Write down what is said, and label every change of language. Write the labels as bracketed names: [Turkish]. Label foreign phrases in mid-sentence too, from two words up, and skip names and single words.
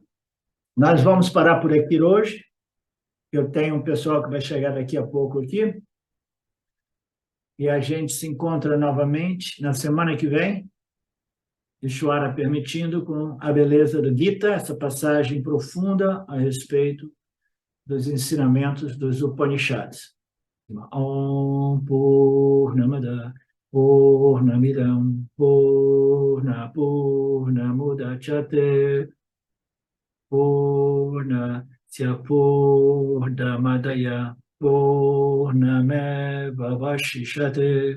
[Portuguese] Nós vamos parar por aqui hoje. Eu tenho um pessoal que vai chegar daqui a pouco aqui. E a gente se encontra novamente na semana que vem, Ishvara permitindo, com a beleza do Gita, essa passagem profunda a respeito dos ensinamentos dos Upanishads. [Sanskrit] Om Purnamada Purnamidam Purnamudachyate Purnasya Purnamadaya Purnameva Vashishate.